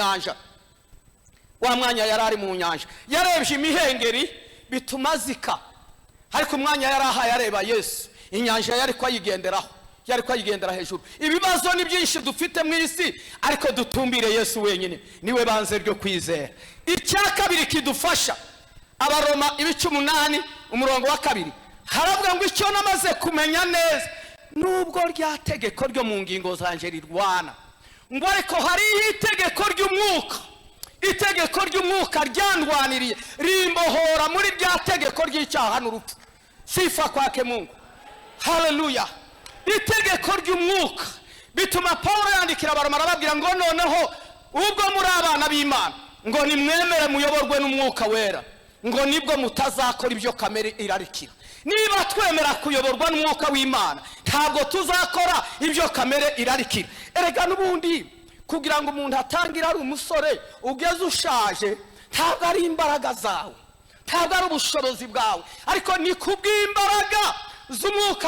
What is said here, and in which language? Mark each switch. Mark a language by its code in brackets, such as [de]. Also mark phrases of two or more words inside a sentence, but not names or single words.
[rw] mu nyanja yarebye imihengeri bituma zika ariko umwanya yari ahaye areba Yesu inyanja yari kwayigendera hejuru ibibazo ni byinshi dufite mu isi ariko dutumbire Yesu wenyine niwe banze ryo kwizera icya kabiri kidufasha Abaroma 8 umurongo wa 2 haravuga ngo icyo namaze kumenya neza nubwo rya tegeko ryo mu ngingo zanje rirwana ngo ariko hari itegeko ry'umwuka ryandwaniriye rimbohora muri rya tegeko ry'icyaha n'urupfu [sw] sifa kwake Mungu [rw] haleluya itegeko ry'umwuka bituma Paulo yandikira Abaroma arababwira ngo noneho ubwo muri abana b'Imana ngo nimwemere muyoborwe n'umwuka wera ngo nibwo mutazakora ibyo kamere irarikira niba twemera kuyoborwa n'umwuka w'Imana ntabwo tuzakora ibyo kamere irarikira erega n'ubundi kugira ngo umuntu atangira ari umusore ugeze ushaje ntabwo ari imbaraga zawe ntabwo ari ubushobozi bwawe ariko ni kubw'imbaraga z'umwuka